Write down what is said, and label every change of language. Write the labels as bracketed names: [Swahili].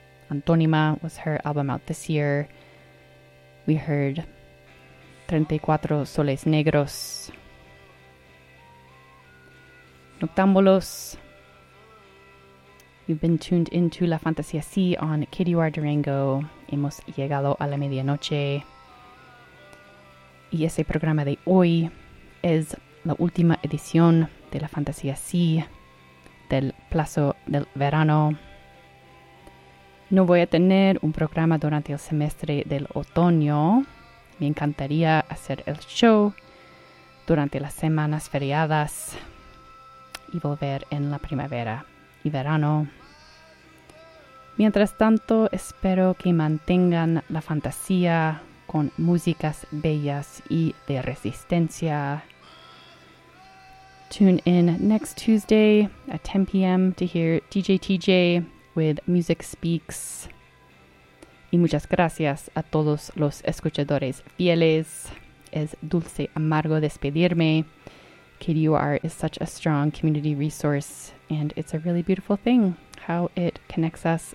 [English] Antónima was her album out this year. We heard 34 Soles Negros. Noctámbulos. You've been tuned into La Fantasía C on KDUR Durango. [Spanish] Hemos llegado a la medianoche. Y ese programa de hoy es la última edición de La Fantasía C del plazo del verano. No voy a tener un programa durante el semestre del otoño. Me encantaría hacer el show durante las semanas feriadas y volver en la primavera y verano. Mientras tanto, espero que mantengan la fantasía con músicas bellas y de resistencia. [English] Tune in next Tuesday at 10 p.m. to hear DJ TJ with Music Speaks. [Spanish] Y muchas gracias a todos los escuchadores fieles. Es dulce amargo despedirme. [English] KDUR is such a strong community resource, and it's a really beautiful thing how it connects us.